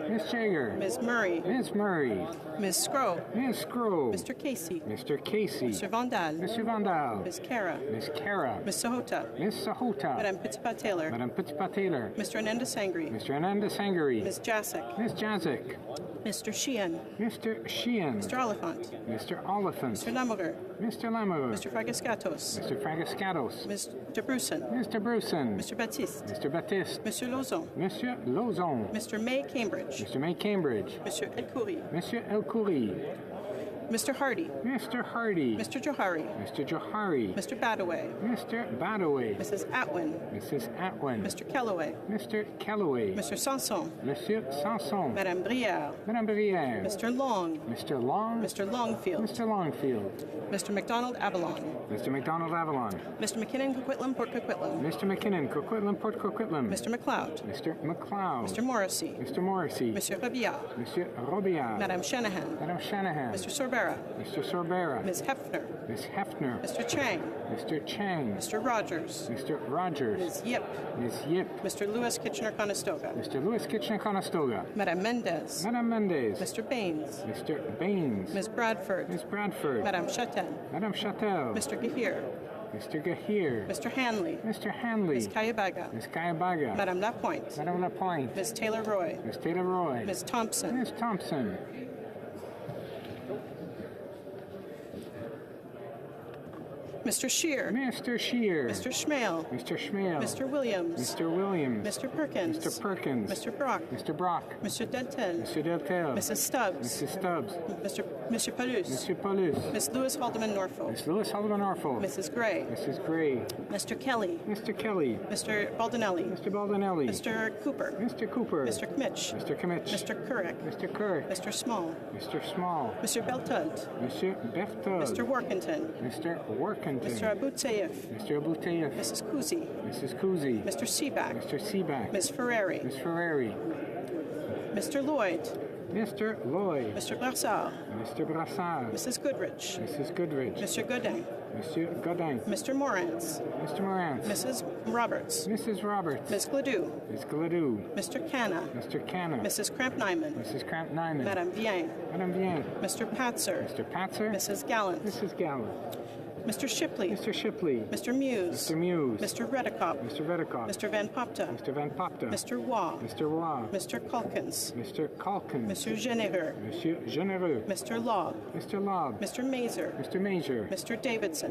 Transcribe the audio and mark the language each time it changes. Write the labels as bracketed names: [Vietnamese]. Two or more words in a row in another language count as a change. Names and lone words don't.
[English] Ms. Chagger. Ms. Murray. Ms. Murray. Ms. Scrow. Ms. Scrow. Mr. Casey. Mr. Casey. Mr. Vandal. Mr. Vandal. Ms. Kara. Ms. Kara. Ms. Sahota. Ms. Sahota. Madame Pitipat-Taylor. Madame Pitipat-Taylor. Mr. Ananda Sangri. Mr. Ananda Sangri. Ms. Jacek. Ms. Jacek. Mr. Sheehan. Mr. Sheehan. Mr. Oliphant. Mr. Oliphant. Mr. Lamoureux. Mr. Lamoureux. Mr. Fragascatos. Mr. Fragascatos. Mr. Brewson. Mr. Brewson. Mr. Baptiste. Mr. Baptiste. Monsieur Lauzon. Monsieur Lauzon. Mr. May Cambridge. Mr. May Cambridge. Monsieur El Khoury. Monsieur El Khoury. Mr. Hardy. Mr. Hardy. Mr. Johari. Mr. Johari. Mr. Badaway. Mr. Badaway. Mrs. Atwin. Mrs. Atwin. Mr. Kellaway. Mr. Kellaway. Mr. Sanson. Monsieur Sanson. Madame Brière. Madame Brière. Mr. Long. Mr. Long. Mr. Longfield. Mr. Longfield. Mr. McDonald Avalon. Mr. McDonald Avalon. Mr. McKinnon Coquitlam Port Coquitlam. Mr. McKinnon Coquitlam Port Coquitlam. Mr. McLeod. Mr. McLeod. Mr. Morrissey. Mr. Morrissey. Monsieur Robillard. Monsieur Robillard. Madame Shanahan. Madame Shanahan. Mr. Sorbera. Mr. Sorbera. Ms. Hefner. Miss Hefner. Mr. Chang. Mr. Chang. Mr. Rogers. Mr. Rogers. Ms. Yip. Ms. Yip. Mr. Lewis Kitchener-Conestoga. Mr. Lewis Kitchener-Conestoga. Madame Mendez. Madame Mendez. Mr. Baines. Mr. Baines. Ms. Bradford. Miss Bradford. Madame Chatel. Madame Chatel. Mr. Gahir. Mr. Gahir. Mr. Hanley. Mr. Hanley. Ms. Kayabaga. Miss Kayabaga. Madame Lapointe. Madame Lapointe. Ms. Taylor-Roy. Miss Taylor-Roy. Ms. Thompson. Miss Thompson. Mr. Scheer. Mr. Scheer. Mr. Schmale. Mr. Schmale. Mr. Williams. Mr. Williams. Mr. Perkins. Mr. Perkins. Mr. Brock. Mr. Brock. Monsieur Deltel. Monsieur Deltel. Mrs. Stubbs. Mrs. Stubbs. Monsieur Paulus. Monsieur Paulus. Miss Lewis Haldeman Norfolk. Miss Lewis Haldeman Norfolk. Mrs. Gray. Mrs. Gray. Mr. Kelly. Mr. Kelly. Mr. Baldinelli. Mr. Baldinelli. Mr. Cooper. Mr. Cooper. Mr. Kmitch. Mr. Kmitch. Mr. Couric. Mr. Couric. Mr. Small. Mr. Small. Monsieur Beltud. Monsieur Berthold. Mr. Workington. Mr. Workington. Mr. Aboutseif. Mr. Aboutseif. Mrs. Kuzi. Mrs. Kuzi. Mr. Seaback. Mr. Seaback. Ms. Ferrari. Miss Ferrari. Mr. Lloyd. Mr. Lloyd. Mr. Brassard. Mr. Brassard. Mrs. Goodrich. Mrs. Goodrich. Monsieur Godin. Monsieur Godin. Mr. Morantz. Mr. Morantz. Mrs. Roberts. Mrs. Roberts. Ms. Gladue. Miss Gladue. Mr. Canna. Mr. Canna. Mrs. Cramp-Nyman. Mrs. Cramp-Nyman. Madame Vien. Madame Vien. Mr. Patzer. Mr. Patzer. Mrs. Gallant. Mrs. Gallant. Mr. Shipley. Mr. Shipley. Mr. Muse. Mr. Muse. Mr. Redicop. Mr. Redicott. Mr. Van Popta. Mr. Van Popta. Mr. Waugh. Mr. Waugh. Mr. Calkins. Mr. Calkins. Monsieur Généreux. Monsieur Généreux. Mr. Law. Mr. Lobb. Mr. Mazer. Mr. Major. Mr. Davidson.